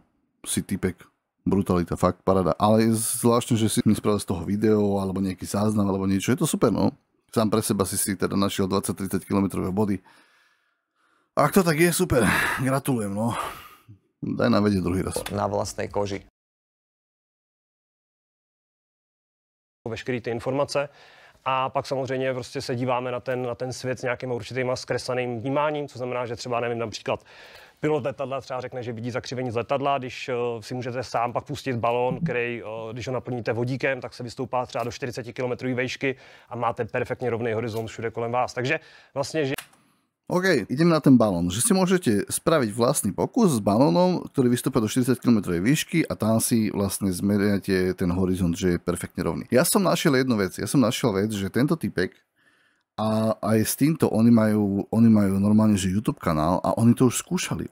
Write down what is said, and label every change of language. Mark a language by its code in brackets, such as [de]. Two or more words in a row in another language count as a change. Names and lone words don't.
[sk] Si typek. Brutalita, fakt, parada. Ale je zvláštne, že si mi spravil z toho video, alebo nejaký záznam, alebo niečo. Je to super, no. Sám pre seba si teda našiel 20-30 km body. Ak to tak je, super. Gratulujem, no. Daj nám vedieť druhý raz. Na vlastnej koži. [cs] Veškeré ty informace. A pak samozřejmě prostě se díváme na ten svět s nějakým určitýma zkresleným vnímáním, co znamená, že třeba, nevím, například pilot letadla třeba řekne, že vidí zakřivení z letadla, když si můžete sám pak pustit balón, který, když ho naplníte vodíkem, tak se vystoupá třeba do 40 km výšky a máte perfektně rovný horizont všude kolem vás. Takže vlastně, že... OK, [sk] idem na ten balón. Že si môžete spraviť vlastný pokus s balónom, ktorý vystúpa do 40 km výšky a tam si vlastne zmeriate ten horizont, že je perfektne rovný. Ja som našiel jednu vec. Ja som našiel vec, že tento typek a aj s týmto oni majú normálne, že YouTube kanál a oni to už skúšali.